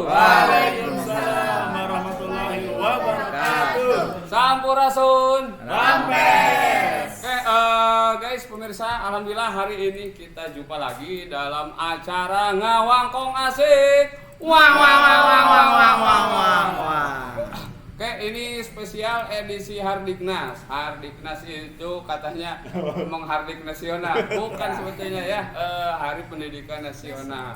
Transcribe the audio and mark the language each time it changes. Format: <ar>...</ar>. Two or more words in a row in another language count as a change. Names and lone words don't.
<ar>وعليكم السلام ورحمة الله وبركاته.</ar> <su>Sampurasun. Rampes.</su> <id>Oke, guys, pemirsa, alhamdulillah hari ini kita jumpa lagi dalam acara Ngawangkong Asik. Wah wah wah wah wah wah wah wah. Oke, ini spesial edisi Hardiknas. Hardiknas itu katanya menghardik nasional, bukan sebetulnya ya, Hari Pendidikan Nasional.</id>